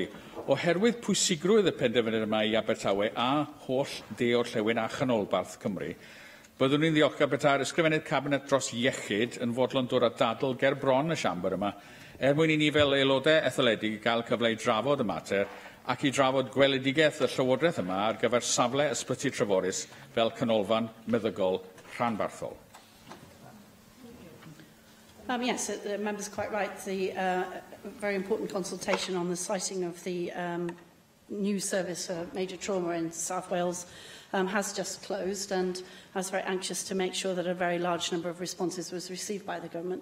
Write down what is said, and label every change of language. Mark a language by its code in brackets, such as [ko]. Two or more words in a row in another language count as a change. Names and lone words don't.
[cy] Oherwydd pwysigrwydd y penderfyniad yma i Abertawe a holl de-orllewin a chanolbarth Cymru, byddwn ni'n ddiolchgar beta'r ysgrifennydd cabinet dros iechyd yn fodlon dod â dadl ger bron y siambr yma, mwyn i ni fel aelodau etholedig gael cyfle i drafod y mater ac i drafod gweledigaeth y Llywodraeth yma ar gyfer safle ysbyty Treforys fel canolfan meddygol rhanbarthol. [en] Yes, the member's quite right. The very important consultation on the siting of the new service for major trauma in South Wales has just closed, and I was very anxious to make sure that a very large number of responses was received by the Government.